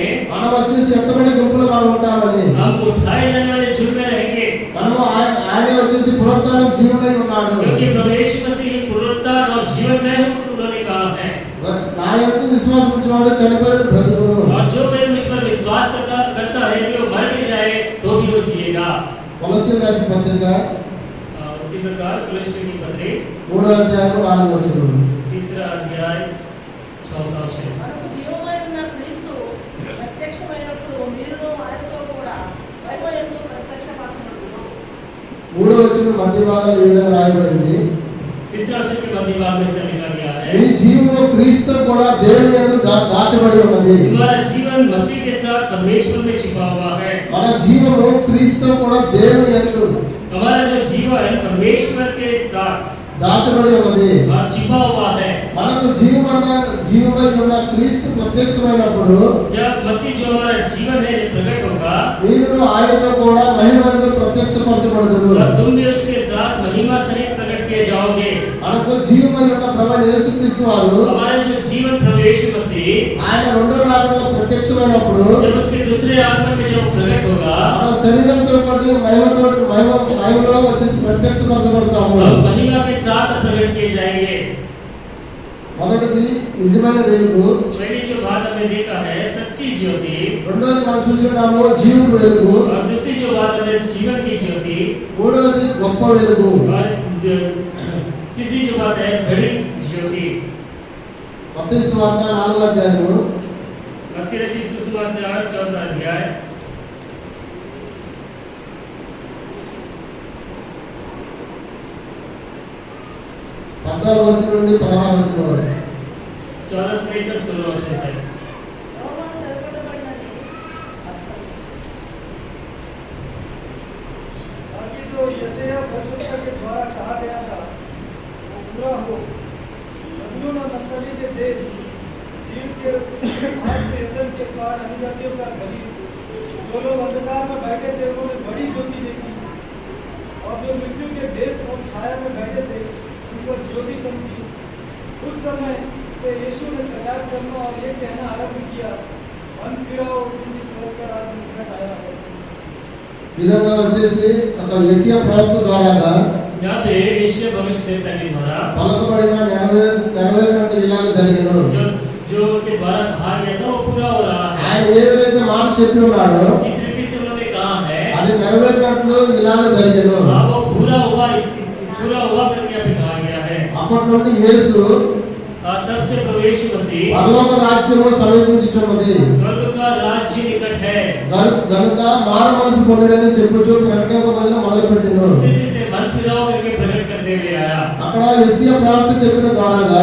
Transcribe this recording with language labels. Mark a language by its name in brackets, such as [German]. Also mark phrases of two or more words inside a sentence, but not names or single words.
[Telugu] మనం వచ్చేసి ఎంతమంది గుంపులో మనం ఉంటామని [Hindi] हम उठाए जाने वाले झुंड में रहेंगे। [Telugu] మనము ఆయనే వచ్చేసి పునరుత్థానం జీవుడై ఉన్నాడు. [Hindi] क्योंकि प्रभु यीशु मसीह पुनरुत्थान और जीवन में हूँ उन्होंने कहा है। [Telugu] నా యందు విశ్వాసం ఉంచువాడు చనిపోయిన బ్రతుకును. [Hindi] और जो कोई मुझ पर विश्वास करता है कि वो मर भी जाए तो भी वो जिएगा। [Telugu] కొలస్సీయులకు రాసిన పత్రిక [Hindi] उसी प्रकार कुलस्सी की पत्री [Telugu] 3వ అధ్యాయం 4వ వచనం. [Hindi] 3रा अध्याय 4वां वचन। [Telugu] మనకు జీవమై ఉన్న క్రీస్తు ప్రత్యక్షమైనప్పుడు మీరును ఆయనతో కూడా మహిమయందు ప్రత్యక్షపరచబడుదురు. 3వ వచనం మధ్య భాగంలో ఈ విధంగా రాయబడింది, [Hindi] 3रा वचन के मध्य भाग में से लिखा गया है, [Telugu] మీ జీవము క్రీస్తు కూడా దేవుని యందు దాచబడి ఉన్నది. [Hindi] तुम्हारा जीवन मसीह के साथ परमेश्वर में छिपा हुआ है। [Telugu] మన జీవము క్రీస్తు కూడా దేవుని యందు [Hindi] हमारा जो जीवन परमेश्वर के साथ [Telugu] దాచబడి ఉన్నది. [Hindi] और छिपा हुआ है। [Telugu] మనకు జీవమై ఉన్న క్రీస్తు ప్రత్యక్షమైనప్పుడు [Hindi] जब मसीह जो हमारा जीवन है जो प्रकट होगा, [Telugu] మీరు ఆయనతో కూడా మహిమలో ప్రత్యక్షపరచబడదురు. [Hindi] और तुम भी उसके साथ महिमा सहित प्रकट किए जाओगे। [Telugu] మనకు జీవమై ఉన్న ప్రభు యేసుక్రీస్తు వారు [Hindi] हमारे जो जीवन प्रभु यीशु मसीह [Telugu] ఆయన రెండో రాకడలో ప్రత్యక్షమైనప్పుడు [Hindi] जब उसके दूसरे आगमन में जब प्रकट होगा, [Telugu] మన శరీరంతో పాటు మహిమలో వచ్చేసి ప్రత్యక్షపరచబడతాము. [Hindi] और महिमा के साथ प्रकट किए जाएंगे। [Telugu] మొదటిది నిజమైన వెలుగు, [Hindi] पहली जो बात हमने देखा है सच्ची ज्योति, [Telugu] రెండోది మనం చూస్తున్నాము జీవుడు వెలుగు, [Hindi] और दूसरी जो बात हमने जीवन की ज्योति, [Telugu] మూడోది గొప్ప వెలుగు. [Hindi] और तीसरी जो बात है बड़ी ज्योति। [Telugu] మత్తయి సువార్త 4వ అధ్యాయము [Hindi] मत्ती रचित सुसमाचार 14 अध्याय [Telugu] 14వ వచనం నుండి 16వ వచనం వరకు. [Hindi] 14 से लेकर 16 वर्ष तक। [Telugu] యోహాను జరగబడినది [Hindi] ताकि जो यशायाह भविष्यवक्ता के द्वारा कहा गया था वो पूरा हो। जबूलून और नप्ताली के देश, जीव के हाथ से यरदन के पार अन्यजातियों का गली, जो लोग अंधकार में बैठे थे उन्होंने बड़ी ज्योति देखी, और जो मृत्यु के देश और छाया में बैठे थे उन पर ज्योति चमकी। उस समय से यीशु ने प्रचार करना और ये कहना आरंभ किया, मन फिराओ क्योंकि स्वर्ग का राज्य निकट आया है। [Telugu] విధంగా వచ్చేసి ఒక యెషయా ప్రవక్త ద్వారాగా [Hindi] यहाँ पे यशायाह भविष्यवक्ता के द्वारा [Telugu] పలకబడిన నెరవేరినట్టు ఇలాగ జరిగెను. [Hindi] जो उनके द्वारा कहा गया था वो पूरा हो रहा है। [Telugu] ఆయన ఏదైతే మాట చెప్పి ఉన్నాడో [Hindi] जिस रीति से उन्होंने कहा है [Telugu] అది నెరవేరినట్లు ఇలాగ జరిగెను. [Hindi] वो पूरा हुआ करके यहाँ पे कहा गया है। [Telugu] అప్పటి నుండి యేసు [Hindi] तब से प्रभु यीशु मसीह [Telugu] పరలోక రాజ్యము సమీపించుచున్నది [Hindi] स्वर्ग का राज्य निकट है, [Telugu] గనుక మారు మనసు పొందుడని చెప్పుచు ప్రకటింపబడిన మొదలుపెట్టెను. [Hindi] इस रीति से मन फिराओ करके प्रकट करते हुए आया। [Telugu] అక్కడ యెషయా ప్రవక్త చెప్పిన ద్వారాగా